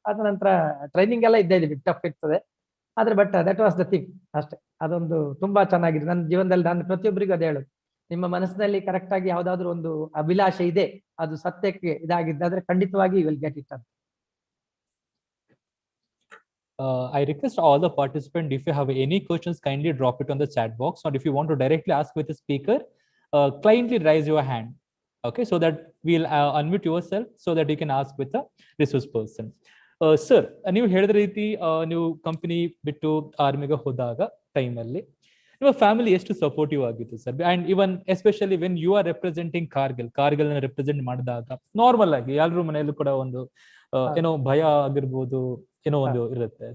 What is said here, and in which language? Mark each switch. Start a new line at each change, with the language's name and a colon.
Kannada: ಅದ ನಂತರ ಟ್ರೈನಿಂಗ್ ಎಲ್ಲ ಇದ್ದೇ ಇದೆ, ಟಫ್ ಇರ್ತದೆ. ಆದ್ರೆ
English: but that was the thing
Kannada: ಅಷ್ಟೇ. ಅದೊಂದು ತುಂಬಾ ಚೆನ್ನಾಗಿದೆ ನನ್ನ ಜೀವನದಲ್ಲಿ. ನಾನು ಪ್ರತಿಯೊಬ್ಬರಿಗೂ ಅದೇ ಹೇಳೋದು, ನಿಮ್ಮ ಮನಸ್ಸಿನಲ್ಲಿ ಕರೆಕ್ಟ್ ಆಗಿ ಯಾವ್ದಾದ್ರು ಒಂದು ಅಭಿಲಾಷೆ ಇದೆ, ಅದು ಸತ್ಯಕ್ಕೆ ಇದಾಗಿದ್ದಾದ್ರೆ ಖಂಡಿತವಾಗಿ
English: you will get it
Kannada: ಅಂತ.
English: I request all the participants, if you have any questions, kindly drop it on the chat box, or if you want to directly ask with the speaker, kindly raise your hand. Okay, so that we'll unmute yourself so that you can ask with the resource person.
Kannada: Sir, ನೀವು ಹೇಳಿದ ರೀತಿ ನೀವು company ಬಿಟ್ಟು ಆರ್ಮಿಗೆ ಹೋದಾಗ ಟೈಮಲ್ಲಿ ನಿಮ್ಮ family ಎಷ್ಟು supportive ಆಗಿತ್ತು sir?
English: and even especially when you are representing Kargil
Kannada: represent ಮಾಡಿದಾಗ ನಾರ್ಮಲ್ ಆಗಿ ಎಲ್ಲರೂ ಮನೆಯಲ್ಲೂ ಕೂಡ ಒಂದು ಏನೋ ಭಯ ಆಗಿರ್ಬೋದು, ಏನೋ ಒಂದು ಇರುತ್ತೆ.